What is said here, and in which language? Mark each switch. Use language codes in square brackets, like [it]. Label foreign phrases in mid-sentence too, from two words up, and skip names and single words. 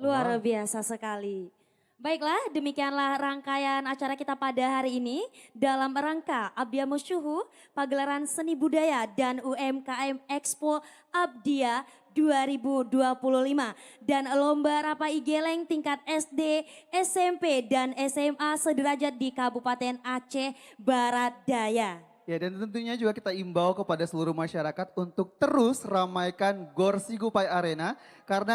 [id] Luar biasa sekali. Baiklah, demikianlah rangkaian acara kita pada hari ini dalam rangka Abdia Musyuhu, pagelaran seni budaya dan UMKM Expo Abdia 2025 dan lomba rapai geleng tingkat SD, SMP dan SMA sederajat di Kabupaten Aceh Barat Daya. Ya, dan tentunya juga kita imbau kepada seluruh masyarakat untuk terus ramaikan Gor Sigupai Arena karena